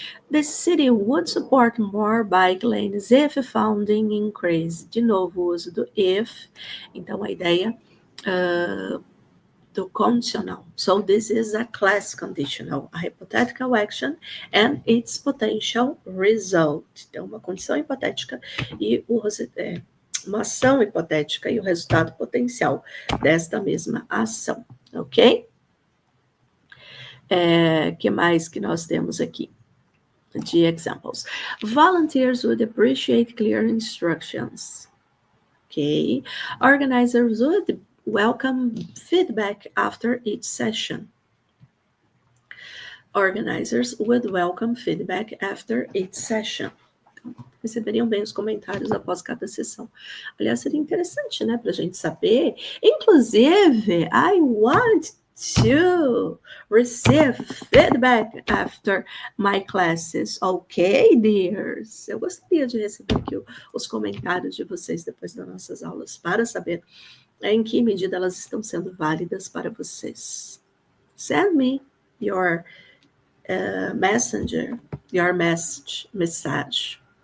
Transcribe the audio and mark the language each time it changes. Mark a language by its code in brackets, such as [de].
[en] The city would support more bike lanes if funding increased. [pt] De novo, o uso do if. Então, a ideia do conditional. [en] So this is a class conditional, a hypothetical action and its potential result. [pt] Então, uma condição hipotética e uma ação hipotética e o resultado potencial desta mesma ação, ok? Que mais que nós temos aqui de examples? [en] Volunteers would appreciate clear instructions. Okay. Organizers would welcome feedback after each session. Organizers would welcome feedback after each session. [pt] Receberiam bem os comentários após cada sessão. Aliás, seria interessante, né, para a gente saber. [en] Inclusive, I want to receive feedback after my classes. Ok, dears? [pt] Eu gostaria de receber aqui os comentários de vocês depois das nossas aulas, para saber em que medida elas estão sendo válidas para vocês. [en] Send me your messenger, your message.